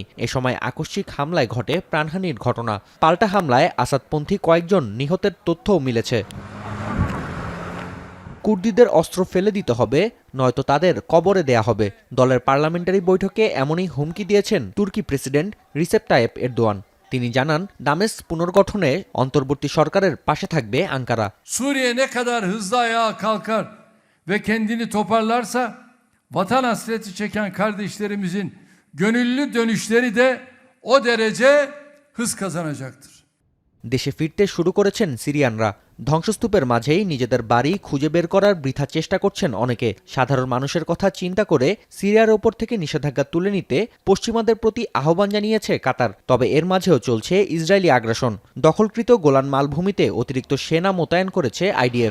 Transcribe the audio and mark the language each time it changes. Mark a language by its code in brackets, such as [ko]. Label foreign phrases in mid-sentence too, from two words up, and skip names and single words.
[bn] এ সময় আকস্মিক হামলায় ঘটে প্রাণহানির ঘটনা। পাল্টা হামলায় আসাদপন্থী কয়েকজন নিহতের তথ্যও মিলেছে। কুর্দিদের অস্ত্র ফেলে দিতে হবে, নয়তো তাদের কবরে দেয়া হবে। দলের পার্লামেন্টারি বৈঠকে এমনই হুমকি দিয়েছেন তুর্কি প্রেসিডেন্ট রিসেপ তাইয়েপ এরদোয়ান। তিনি জানান, দামেস্ক পুনর্গঠনে অন্তর্বর্তী সরকারের পাশে থাকবে আঙ্কারা। [tr] Suriye ne kadar hızlı ayağa kalkar ve kendini toparlarsa vatan hasreti çeken kardeşlerimizin gönüllü dönüşleri de o derece hız kazanacaktır. [bn] দেশে ফিরতে শুরু করেছেন সিরিয়ানরা। ধ্বংসস্তূপের মাঝেই নিজেদের বাড়ি খুঁজে বের করার বৃথা চেষ্টা করছেন অনেকে। সাধারণ মানুষের কথা চিন্তা করে সিরিয়ার ওপর থেকে নিষেধাজ্ঞা তুলে নিতে পশ্চিমাদের প্রতি আহ্বান জানিয়েছে কাতার। তবে এর মাঝেও চলছে ইসরায়েলি আগ্রাসন। দখলকৃত গোলান মালভূমিতে অতিরিক্ত সেনা মোতায়েন করেছে আইডিএফ।